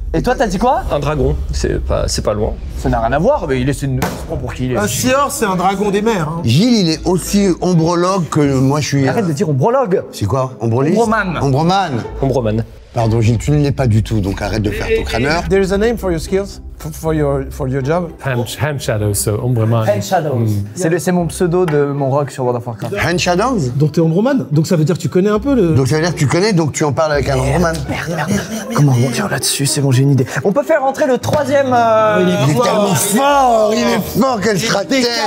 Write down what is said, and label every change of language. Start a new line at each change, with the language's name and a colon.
French: Et toi, t'as dit quoi? Un dragon, c'est pas loin. Ça n'a rien à voir, mais il essaie de nous prendre pour qui il est. Un Seahorse, c'est un dragon des mers. Hein. Gilles, il est aussi ombrologue que moi je suis. Arrête de dire ombrologue. C'est quoi? Ombroliste? Ombroman. Ombroman. Ombroman. Pardon Gilles, tu ne l'es pas du tout, donc arrête de faire ton crâneur.
English: There is a name for your skills, for your job. Hand shadow, so Ombreman. Hand Shadows.
French: C'est mon pseudo de mon rock sur World of Warcraft.
English: Hand Shadows.
French: Donc t'es Ombroman. Donc ça veut dire que tu connais un peu le. Donc ça veut dire que tu connais, donc tu en parles avec un ombromane. Comment on tire là-dessus? C'est bon, j'ai une idée. On peut faire rentrer le troisième. Il est tellement fort, il est fort, quel stratège.